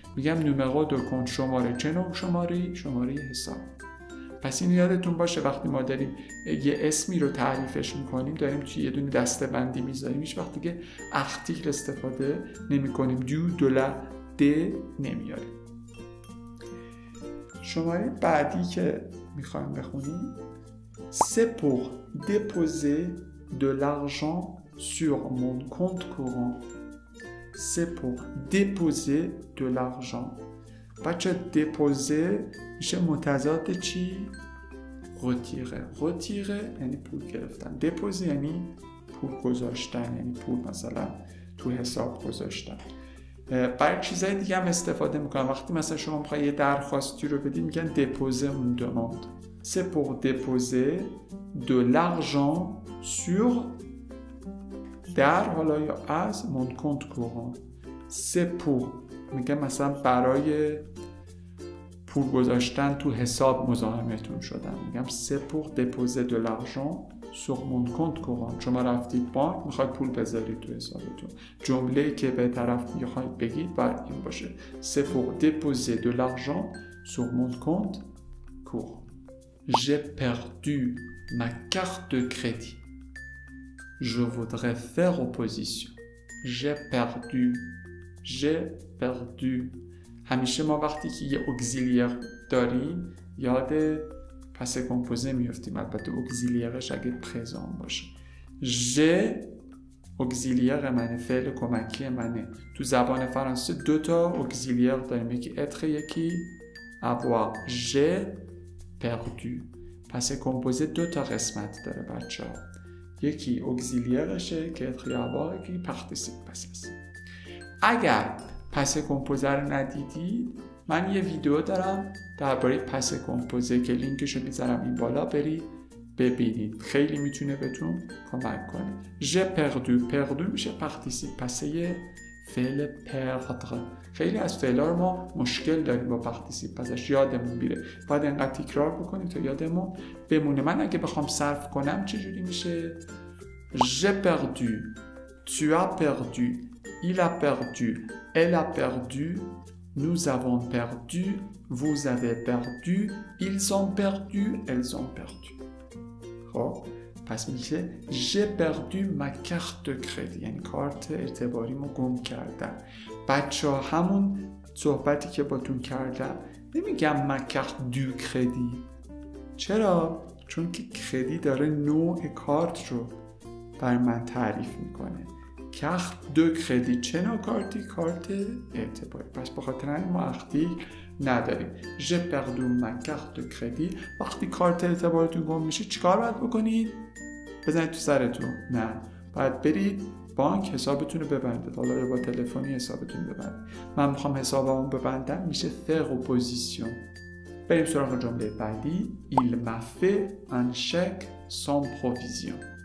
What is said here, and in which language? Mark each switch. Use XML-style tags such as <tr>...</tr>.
<fa>میگم نومرو دو کنت شماره. چه نوع شماره‌ای؟ شماره حساب. پس این یادتون باشه وقتی ما داریم یه اسمی رو تعریفش می‌کنیم داریم توی یه دونه دسته‌بندی می‌ذاریم. هیچ وقت دیگه اختیل استفاده نمی‌کنیم. دولا ده نمیاره. شماره بعدی که میخوایم بخونیم</fa> <fr>C'est pour déposer de l'argent sur mon compte courant. C'est pour déposer de l'argent.</fr> <fa>بچه déposer میشه متضاد چی؟ retirer. retirer یعنی پول گرفتن. déposer یعنی پول گذاشتن، یعنی پول مثلا تو حساب گذاشتن. برای چیزای دیگه هم استفاده میکنم. وقتی مثلا شما میخوایی یه درخواستی رو بدید میگن</fa> <fr>déposer une demande. C'est pour déposer de l'argent sur</fr> <fa>در حالا یا از</fa> <fr>mon compte courant. C'est pour</fr> <fa>میگم مثلا برای پول گذاشتن تو حساب مزاحمتون شدم. میگم</fa> <fr>c'est pour déposer de l'argent sur mon compte courant.</fr> <fa>شما رفتید بانک میخواید پول بذارید تو حسابتون. جمله‌ای که به طرف میخواید بگید باید این باشه.</fa> <fr>C'est pour déposer de l'argent sur mon compte courant. J'ai perdu ma carte de crédit. Je voudrais faire opposition. J'ai perdu. J'ai perdu.</fr> <fa>همیشه ما وقتی که یه اگزیلیر داریم یاد پس کمپوزه میفتیم. البته اگزیلیرش اگه پرزان باشه. ژ اگزیلیر منه، فعل کمکی منه. تو زبان فرانسه 2 تا اگزیلیر داریم، یکی اتر یکی avoir. ژ پردو. پس کمپوزه 2 تا قسمت داره بچه ها. یکی اگزیلیرشه که اتریابا، یکی پارتیسیپ پس است. اگر پس کمپوزه رو ندیدید من یه ویدیو دارم درباره پس کمپوزه که لینکشو میذارم این بالا، برید ببینید، خیلی میتونه بهتون کمک کنه. ژ پردو میشه پارتیسیپ پسه فعل پردر. خیلی از فعلا رو ما مشکل داریم با پارتیسیپ پسش، یادمون میره. باید اینقدر تکرار بکنید تا یادمون بمونه. من اگه بخوام صرف کنم چجوری میشه؟</fa> <fr>J'ai perdu, tu as perdu, il a perdu, elle a perdu, nous avons perdu, vous avez perdu, ils ont perdu, elles ont perdu.</fr> <fa>خب پس میشه</fa> <fr>j'ai perdu ma carte de crédit،</fr> <fa>یعنی کارت اعتباریمو گم کردم. بچه ها همون صحبتی که باتون کردم نمیگم</fa> <fr>ma carte du crédit.</fr> <fa>چرا؟ چون که کردی داره نوع کارت رو برای من تعریف میکنه.</fa> <fr>carte de crédit</fr> <fa>چه نوع کارتی؟ کارت اعتباری. پس بخاطر همین ما اختی نداریم.</fa> <fr>j'ai perdu ma carte de crédit.</fr> <fa>وقتی کارت اعتبارتون گم میشه چیکار باید بکنید؟ بزنید تو سرتون؟ نه، باید برید بانک حسابتون رو ببندید. حالا یا با تلفنی حسابتون ببندید. من میخوام حسابمو ببندم، میشه</fa> <fr>faire opposition.</fr> <fa>بریم سراغ جمله بعدی.</fa> <fr>il m'a fait un chèque sans provision.</fr>